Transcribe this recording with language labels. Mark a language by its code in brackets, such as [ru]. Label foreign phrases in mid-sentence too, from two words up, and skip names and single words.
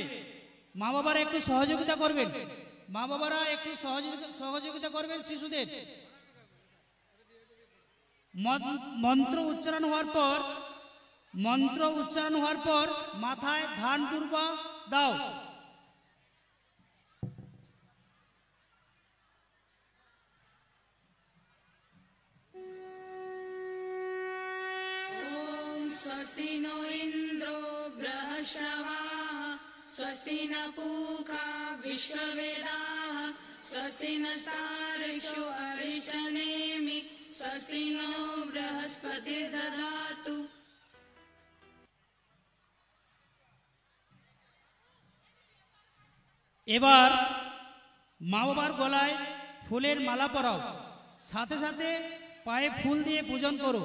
[bn] মা বাবারা একটু সহযোগিতা করবেন। মা বাবারা একটু সহযোগিতা করবেন শিশুদের। মন্ত্র উচ্চারণ হওয়ার পর মাথায় ধান দুর্বা দাও। [sa] स्वस्ति नो इन्द्रो बृहस्रवाः स्वस्ति न पूषा विश्ववेदाः स्वस्ति नस्तार्क्ष्यो अरिष्टनेमि स्वस्ति नो बृहस्पतिर्दधातु। [bn] এবার মা বাবার গলায় ফুলের মালা পরাও, সাথে সাথে পায়ে ফুল দিয়ে পূজন করো।